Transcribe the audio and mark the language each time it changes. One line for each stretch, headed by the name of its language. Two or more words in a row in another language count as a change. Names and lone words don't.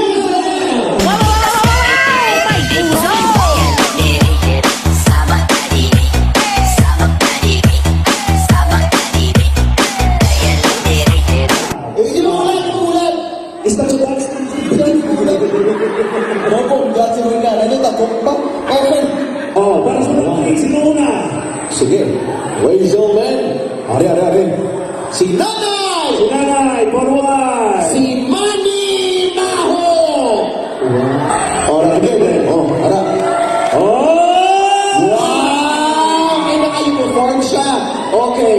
Filipino: Oh, para sa babae, sino una? Sige,
English: ladies and gentlemen,
Hiligaynon: ari.
Filipino: Si Nanay! Si Nanay, forward!
Hiligaynon: Si Manny Maho!
English: Alright, again.
Hiligaynon: Ara. Oh!
Filipino: Wow! May naka-uniform siya. Okay.